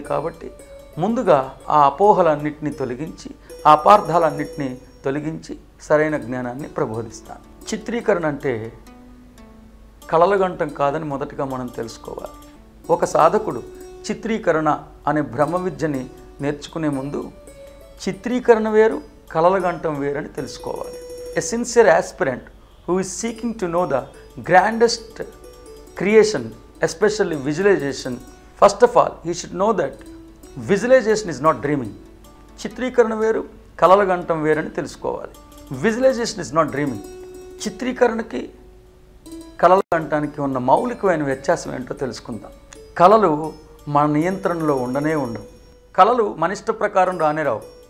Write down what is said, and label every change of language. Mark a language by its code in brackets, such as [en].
[te] కాబట్టి ముందుగా ఆ అపోహలన్నింటినీ తొలగించి, ఆ అపార్థాలన్నింటినీ తొలగించి సరైన జ్ఞానాన్ని ప్రబోధిస్తాను. చిత్రీకరణ అంటే కలలుగంటం కాదని మొదటగా మనం తెలుసుకోవాలి. ఒక సాధకుడు చిత్రీకరణ అనే బ్రహ్మ విద్యని నేర్చుకునే ముందు చిత్రీకరణ వేరు, కలలుగంటం వేరని తెలుసుకోవాలి. [en] A sincere aspirant who is seeking to know the grandest creation, especially visualization, first of all he should know that visualization is not dreaming. [te] చిత్రీకరణ వేరు, కలలుగంటం వేరని తెలుసుకోవాలి. [en] Visualisation is not dreaming. [te] చిత్రీకరణకి కలలుగంటానికి ఉన్న మౌలికమైన వ్యత్యాసం ఏంటో తెలుసుకుందాం. కళలు మన నియంత్రణలో ఉండనే ఉండవు. కళలు మన ఇష్ట ప్రకారం రానే రావు.